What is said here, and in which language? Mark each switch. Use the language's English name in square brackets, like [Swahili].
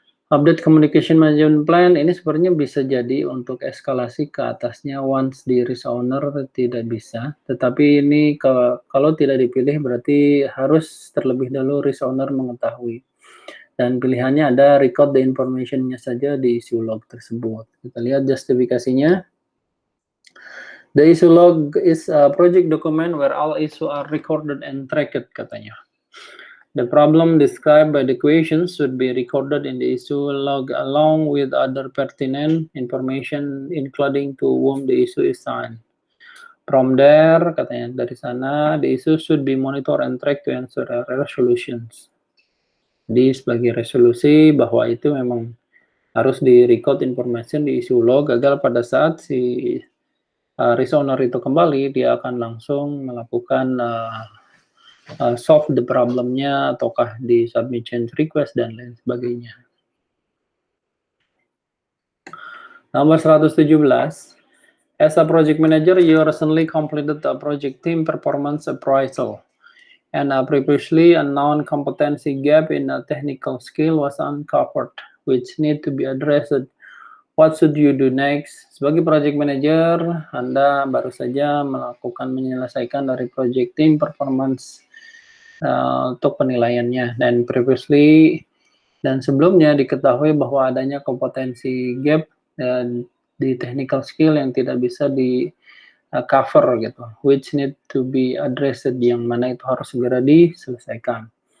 [Indonesian] Update communication management plan ini sebenarnya bisa jadi untuk eskalasi ke atasnya once di risk owner tidak bisa. Tetapi ini kalau tidak dipilih berarti harus terlebih dahulu risk owner mengetahui. Dan pilihannya ada [English] record the information- [Indonesian] nya saja di issue log tersebut. Kita lihat justifikasinya. [English] The issue log is a project document where all issue are recorded and tracked [Indonesian] katanya. [English] The problem described by the questions should be recorded in the issue log along with other pertinent information including to whom the issue is assigned. From there, [Indonesian] katanya dari sana, [English] the issue should be monitored and tracked to ensure resolutions. [Indonesian] Jadi sebagai resolusi bahwa itu memang harus di-record information di issue log agar pada saat si risk owner itu kembali, dia akan langsung melakukan [English] solve the problemnya [Indonesian] ataukah di submit change request dan lain sebagainya. Nomor 117. [English] As a project manager, you recently completed a project team performance appraisal and a previously unknown competency gap in a technical skill was uncovered, which need to be addressed. What should you do next? [Indonesian] Sebagai project manager, Anda baru saja menyelesaikan dari project team performance untuk penilaiannya, dan previously dan sebelumnya diketahui bahwa adanya kompetensi gap di technical skill yang tidak bisa di cover gitu, [English] which need to be addressed, [Indonesian] yang mana itu harus segera diselesaikan.